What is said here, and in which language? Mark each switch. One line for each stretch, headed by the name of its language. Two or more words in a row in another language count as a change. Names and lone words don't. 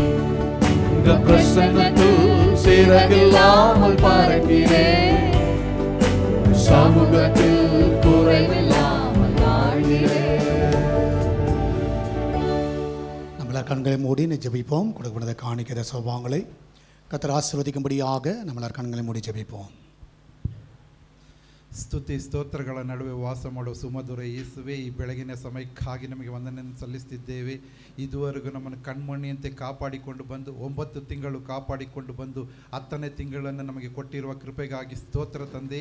Tamil: உங்க பிரசன்னத்தில் சிறகில்லாமல் பறக்கிறேன். சமூகத்தில் குறைவில்லாமல் வாழ்கிறேன். நம்மள கண்களை மூடி ஜெபிப்போம். கொடுக்கப்பட்ட காணிக்கிற சௌபாங்களை கர்த்தர் ஆசீர்வதிக்கும்படியாக நம்மள கண்களை மூடி ஜெபிப்போம்.
Kannada: ಸ್ತುತಿ ಸ್ತೋತ್ರಗಳ ನಡುವೆ ವಾಸ ಮಾಡುವ ಸುಮಧುರ ಯೇಸುವೆ, ಈ ಬೆಳಗಿನ ಸಮಯಕ್ಕಾಗಿ ನಮಗೆ ವಂದನೆಯನ್ನು ಸಲ್ಲಿಸುತ್ತಿದ್ದೇವೆ. ಇದುವರೆಗೂ ನಮ್ಮನ್ನು ಕಣ್ಮಣಿಯಂತೆ ಕಾಪಾಡಿಕೊಂಡು ಬಂದು 9 ತಿಂಗಳು ಕಾಪಾಡಿಕೊಂಡು ಬಂದು 10ನೇ ತಿಂಗಳನ್ನು ನಮಗೆ ಕೊಟ್ಟಿರುವ ಕೃಪೆಗಾಗಿ ಸ್ತೋತ್ರ ತಂದೆ.